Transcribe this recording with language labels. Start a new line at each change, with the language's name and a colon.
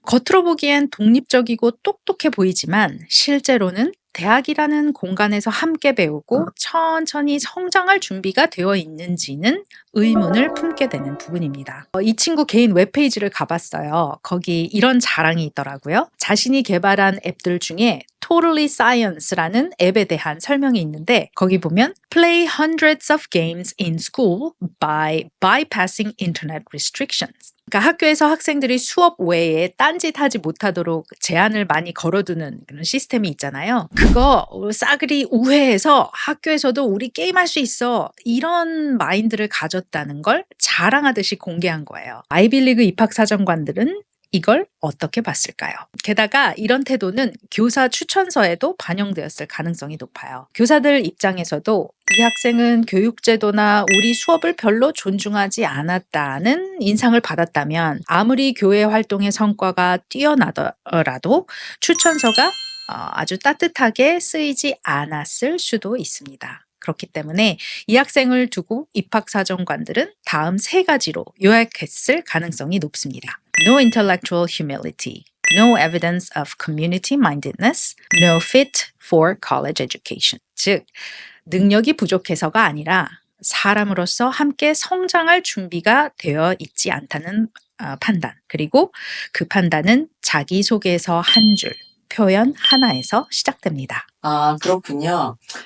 Korean: 겉으로 보기엔 독립적이고 똑똑해 보이지만 실제로는 대학이라는 공간에서 함께 배우고 천천히 성장할 준비가 되어 있는지는 의문을 품게 되는 부분입니다. 이 친구 개인 웹페이지를 가봤어요. 거기 이런 자랑이 있더라고요. 자신이 개발한 앱들 중에 Totally Science라는 앱에 대한 설명이 있는데 거기 보면
English: Play hundreds of games in school by bypassing internet restrictions.
Korean: 그러니까 학교에서 학생들이 수업 외에 딴짓하지 못하도록 제한을 많이 걸어두는 그런 시스템이 있잖아요. 그거 싸그리 우회해서 학교에서도 우리 게임할 수 있어 이런 마인드를 가졌다는 걸 자랑하듯이 공개한 거예요. 아이빌리그 입학사정관들은 이걸 어떻게 봤을까요? 게다가 이런 태도는 교사 추천서에도 반영되었을 가능성이 높아요. 교사들 입장에서도 이 학생은 교육제도나 우리 수업을 별로 존중하지 않았다는 인상을 받았다면 아무리 교회 활동의 성과가 뛰어나더라도 추천서가 아주 따뜻하게 쓰이지 않았을 수도 있습니다. 그렇기 때문에 이 학생을 두고 입학사정관들은 다음 3가지로 요약했을 가능성이 높습니다.
English: No intellectual humility, no evidence of community mindedness, no fit for college education.
Korean: 즉, 능력이 부족해서가 아니라 사람으로서 함께 성장할 준비가 되어 있지 않다는 판단. 그리고 그 판단은 자기소개서 한 줄, 표현 하나에서 시작됩니다. 그렇군요.